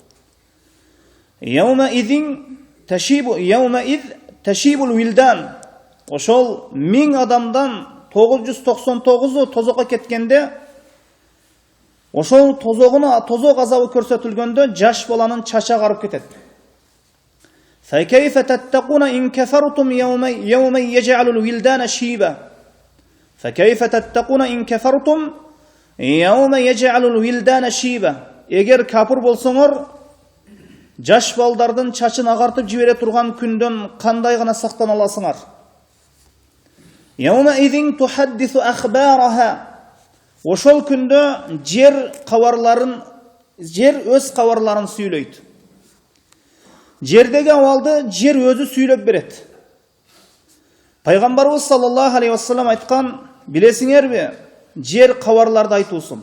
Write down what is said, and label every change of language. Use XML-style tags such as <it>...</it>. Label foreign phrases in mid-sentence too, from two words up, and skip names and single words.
<ar>يومئذ تشيب الولدان.</ar> <ky>Ошол 1000 адамдан 999-у тозокко кеткенде, ошол тозок азабы көрсөтүлгөндө жаш баланын чачы агарып кетет.</ky> <ar>فكيف تتقون إن كفرتم يوما يجعل الولدان شيبا فكيف تتقون إن كفرتم يوما يجعل الولدان شيبا.</ar> <ky>Эгер капыр болсоңор, жаш балдардын чачын агартып жибере турган күндөн кандай гана сактана аласыңар?</ky> <ar>يومئذ تحدث أخبارها.</ar> <ky>Ошол күндө жер өз кабарларын сүйлөйт. Жердеги абалды жер өзү сүйлөп берет. Пайгамбарыбыз</ky> <ar>صلى الله عليه وسلم</ar> <ky>айткан, билесиңерби, жер кабарларды айтуусун.</ky>